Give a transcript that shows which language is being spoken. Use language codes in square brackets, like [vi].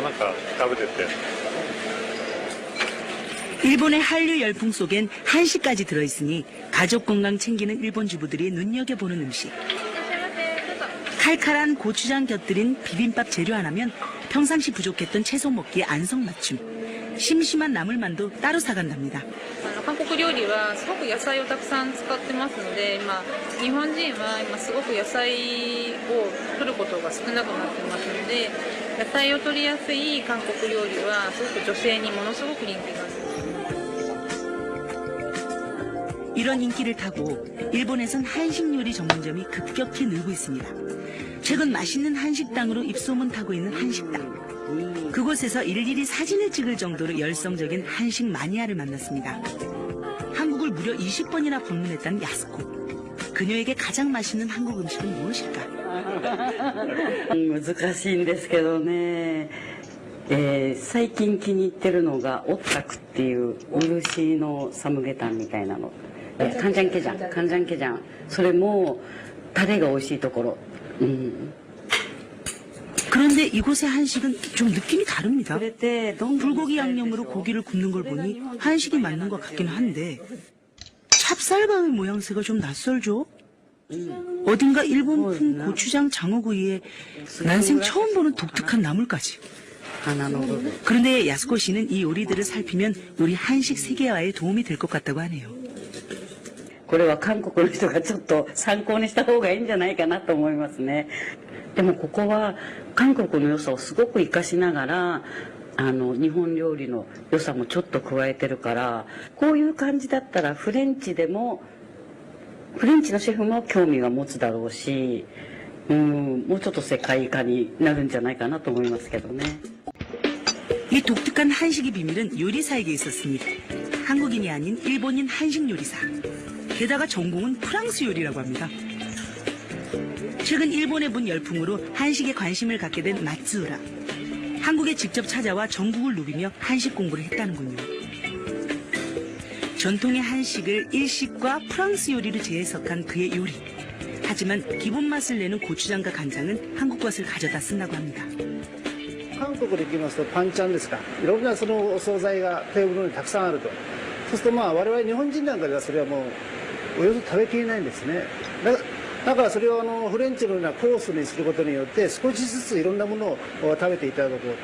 [ja] なんか食べてて。 [ko] 일본의 한류 열풍 속엔 한식까지 들어있으니 가족 건강 챙기는 일본 주부들이 눈여겨보는 음식. 칼칼한 고추장 곁들인 비빔밥 재료 하나면 평상시 부족했던 채소 먹기에 안성맞춤. 심심한 나물만도 따로 사간답니다. [ja] 韓国料理はすごく野菜をたくさん使ってますので日本人は今すごく野菜を取ることが少なくなってますので野菜を取りやすい韓国料理はすごく女性にものすごく人気があります。 [ko] 이런 인기를 타고 일본에선 한식 요리 전문점이 급격히 늘고 있습니다. 최근 맛있는 한식당으로 입소문 타고 있는 한식당. 그곳에서 일일이 사진을 찍을 정도로 열성적인 한식 마니아를 만났습니다. 한국을 무려 20번이나 방문했다는 야스코. 그녀에게 가장 맛있는 한국 음식은 무엇일까? [ja] 難しいんですけどね最近気に入ってるのがオッタクっていう漆のサムゲタンみたいなの。カンジャンケジャン。それもタレが美味しいところ。 [ko] 그런데 이곳의 한식은 좀 느낌이 다릅니다. 불고기 양념으로 고기를 굽는 걸 보니 한식이 맞는 것 같긴 한데 찹쌀과의 모양새가 좀 낯설죠? 어딘가 일본풍 고추장 장어구이에 난생 처음 보는 독특한 나물까지. 그런데 야스코 씨는 이 요리들을 살피면 우리 한식 세계화에 도움이 될 것 같다고 하네요. [ja] これは韓国の人がちょっと参考にした方がいいんじゃないかなと思いますね。でもここは韓国の良さをすごく活かしながら日本料理の良さもちょっと加えてるからこういう感じだったらフレンチのシェフも興味が持つだろうし、もうちょっと世界化になるんじゃないかなと思いますけどね。 [ko] 이 독특한 한식의 비밀은 요리사에게 있었습니다. 한국인이 아닌 일본인 한식 요리사. 게다가 전공은 프랑스 요리라고 합니다. 최근 일본의 분 열풍으로 한식에 관심을 갖게 된 마츠우라. 한국에 직접 찾아와 전국을 누비며 한식 공부를 했다는군요. 전통의 한식을 일식과 프랑스 요리로 재해석한 그의 요리. 하지만 기본 맛을 내는 고추장과 간장은 한국 것을 가져다 쓴다고 합니다. [ja] 韓国で行きますとパンチャンですか、いろんなそのお惣菜がテーブルにたくさんあると。そうすると我々日本人なんかではそれはもうおよそ食べきれないんですね。だからそれをフレンチのようなコースにすることによって少しずついろんなものを食べていただこうと。